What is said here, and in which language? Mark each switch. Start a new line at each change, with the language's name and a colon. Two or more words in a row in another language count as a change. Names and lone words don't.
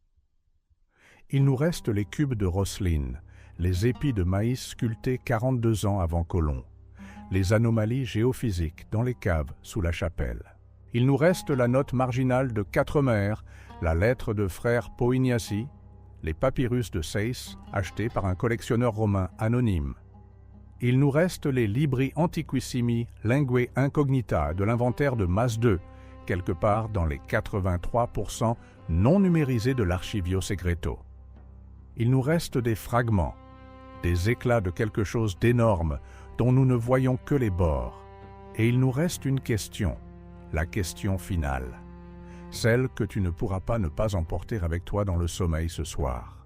French: Il nous reste les cubes de Rosslyn, les épis de maïs sculptés 42 ans avant Colomb, les anomalies géophysiques dans les caves sous la chapelle. Il nous reste la note marginale de Quatremer, la lettre de frère Poignasi, les papyrus de Seyss, achetés par un collectionneur romain anonyme. Il nous reste les
Latin: libri antiquissimi linguae incognita
French: de l'inventaire de Mas II, quelque part dans les 83% non numérisés de l'Archivio Segreto. Il nous reste des fragments, des éclats de quelque chose d'énorme dont nous ne voyons que les bords. Et il nous reste une question, la question finale, celle que tu ne pourras pas ne pas emporter avec toi dans le sommeil ce soir.